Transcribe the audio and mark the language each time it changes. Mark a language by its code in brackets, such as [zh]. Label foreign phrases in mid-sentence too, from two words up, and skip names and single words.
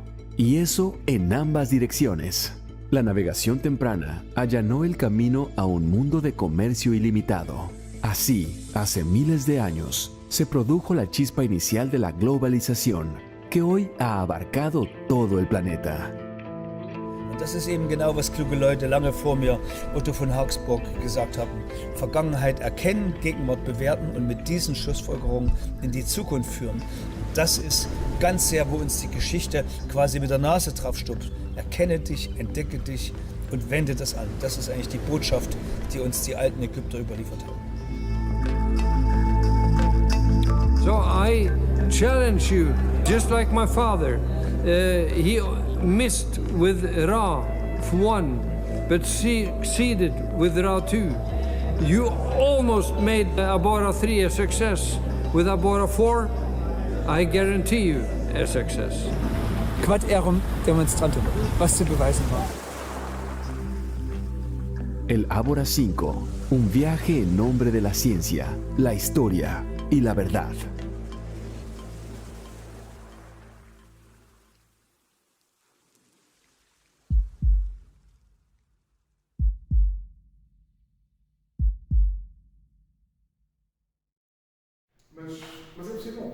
[es] Y eso en ambas direcciones. La navegación temprana allanó el camino a un mundo de comercio ilimitado. Así, hace miles de años, se produjo la chispa inicial de la globalización, que hoy ha abarcado todo el planeta. [de] Und das ist eben genau, was kluge Leute lange vor mir, Otto von Habsburg, gesagt haben. Vergangenheit erkennen, Gegenwart bewerten und mit diesen Schlussfolgerungen in die Zukunft führen. Das ist ganz sehr, wo uns die Geschichte quasi mit der Nase drauf stupst. Erkenne dich, entdecke dich und wende das an. Das ist eigentlich die Botschaft, die uns die alten Ägypter überliefert haben. [en] So I challenge you, just like my father. He missed with Ra 1, but succeeded with Ra 2. You almost made Abora 3 a success. With Abora 4, I guarantee you a success. [la] Quod erum demonstrantem, [de] was zu beweisen war. [es] El Ábora 5, un viaje en nombre de la ciencia, la historia y la verdad. [pt] Mas é possível.